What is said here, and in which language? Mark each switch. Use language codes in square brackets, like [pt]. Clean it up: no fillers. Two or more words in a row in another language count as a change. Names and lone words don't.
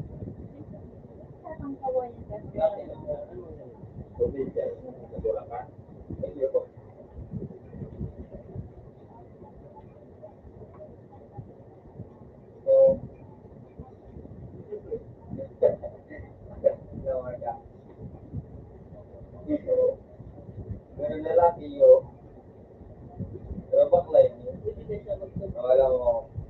[es] Provincia, por acá, el viejo. So, no, acá. [tl] So, meron lalaki yun, pero bakla yun. Wala mo.